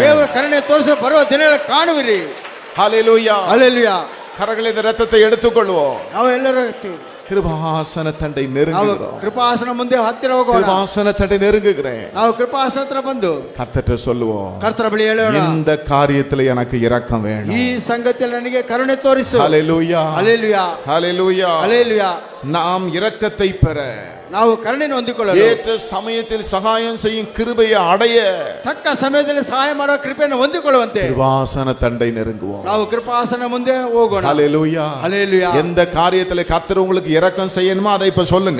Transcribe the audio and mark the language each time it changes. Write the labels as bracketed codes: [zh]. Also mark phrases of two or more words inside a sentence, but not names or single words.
[kn] ದೇವರ ಕರುಣೆ ತೋರಿಸಿ ಬರುವ ದಿನಗಳಲ್ಲಿ ಕಾಣುವಿರಿ. [ta] ஹalleluya. ஹல்லேலூயா. கரங்களில் இந்த இரத்தத்தை எடுத்துக்கொள்வோம். [kn] ನಾವು ಎಲ್ಲರೂ [ta] கிருபாசன தண்டை [kn] ನಾವು [ta] நெருங்குகிறோம். [kn] ಕೃಪಾಸನ ಮುಂದೆ ಹತ್ತಿರ ಹೋಗೋಣ. [ta] கிருபாசன தண்டை நெருங்குகிறேன். [kn] ನಾವು ಕೃಪಾಸನ ಹತ್ರ ಬಂದು [ta] கர்த்தர்ட்ட சொல்லுவோம், [kn] ಕರ್ತನ ಬಳಿ ಹೇಳೋಣ, [ta] இந்த காரியத்துல எனக்கு இரக்கம் வேணும். [kn] ಈ ಸಂಗತಿಯಲ್ಲಿ ನನಗೆ ಕರುಣೆ ತೋರಿಸು. [ta] ஹalleluya. ஹல்லேலூயா. ஹalleluya. ஹல்லேலூயா. நாம் இரக்கத்தை பெற, [kn] ನಾವು ಕರುಣೆಯನ್ನು ಹೊಂದಿಕೊಳ್ಳಲು, [ta] ஏற்ற சமயத்தில் சகாயம் செய்யும் கிருபையை அடைய [kn] ತಕ್ಕ ಸಮಯದಲ್ಲಿ ಸಹಾಯ ಮಾಡುವ ಕೃಪೆಯನ್ನು ಹೊಂದಿಕೊಳ್ಳುವಂತೆ [ta] கிருபாசன தண்டை நெருங்குவோம். [kn] ನಾವು ಕೃಪಾಸನ ಮುಂದೆ ಹೋಗೋಣ. [ta] ஹalleluya. ஹல்லேலூயா. எந்த காரியத்துல கர்த்தர் உங்களுக்கு இரக்கம் செய்யணுமோ அதை இப்ப சொல்லுங்க.